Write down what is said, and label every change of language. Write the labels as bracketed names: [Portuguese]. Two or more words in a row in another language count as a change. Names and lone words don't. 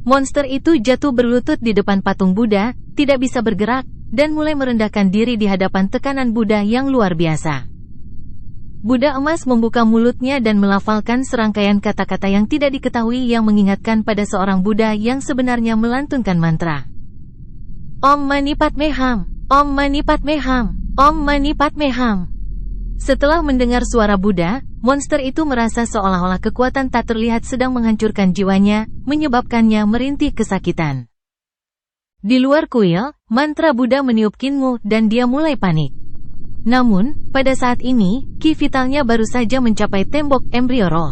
[Indonesian] Monster itu jatuh berlutut di depan patung Buddha, tidak bisa bergerak, dan mulai merendahkan diri di hadapan tekanan Buddha yang luar biasa. Buddha emas membuka mulutnya dan melafalkan serangkaian kata-kata yang tidak diketahui yang mengingatkan pada seorang Buddha yang sebenarnya melantunkan mantra. [Sanskrit] Om Mani Padme Hum, Om Mani Padme Hum, Om Mani Padme Hum. [Indonesian] Setelah mendengar suara Buddha, monster itu merasa seolah-olah kekuatan tak terlihat sedang menghancurkan jiwanya, menyebabkannya merintih kesakitan. Di luar kuil, mantra Buddha meniup Kinmu dan dia mulai panik. Namun, pada saat ini, ki vitalnya baru saja mencapai tembok embrio roh.